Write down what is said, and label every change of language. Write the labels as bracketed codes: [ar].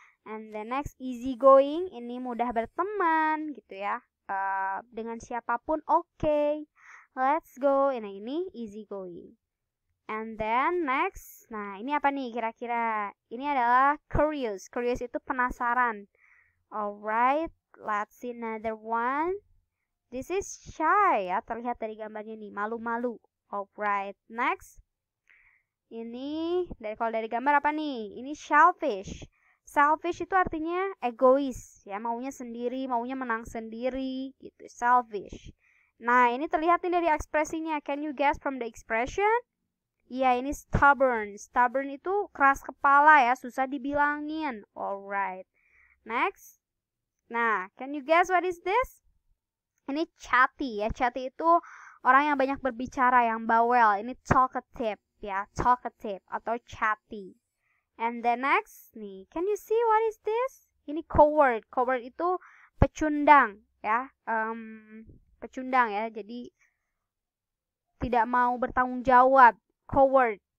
[en] And the next, [id] easy going, ini mudah berteman gitu ya, dengan siapapun oke. [en] Let's go. [id] Nah, ini easy going. [en] And then next, [id] nah ini apa nih kira-kira? Ini adalah curious itu penasaran. [en] Alright, let's see another one. This is shy [id] ya, terlihat dari gambarnya nih, malu-malu. [en] Alright, next. [id] Ini kalau dari gambar apa nih? Ini selfish. Selfish itu artinya egois ya, maunya sendiri, maunya menang sendiri gitu, selfish. Nah, ini terlihat nih dari ekspresinya. [en] Can you guess from the expression? [id] Iya, ini stubborn. Stubborn itu keras kepala ya, susah dibilangin. [en] Alright. Next. Nah, can you guess what is this? [id] Ini chatty ya. Chatty itu orang yang banyak berbicara, yang bawel. Ini talkative ya, talkative atau chatty. [en] And the next nih, can you see what is this? [id] Ini coward. Coward itu pecundang ya. pecundang ya, jadi tidak mau bertanggung jawab, coward.